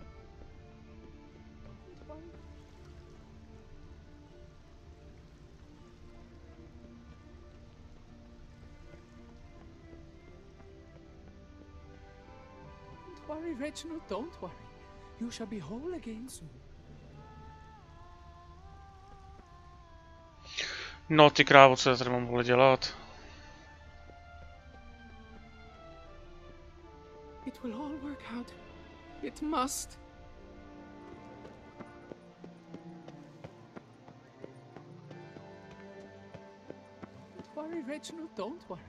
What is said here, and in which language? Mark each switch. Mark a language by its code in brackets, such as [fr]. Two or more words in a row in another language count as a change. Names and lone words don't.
[en] Don't worry. Don't worry, Reginald, don't worry. You shall be whole again soon. [cs] No ty krávo, co já tady mám vole dělat? [en] It will all work out. It must. Don't worry, Reginald, don't worry.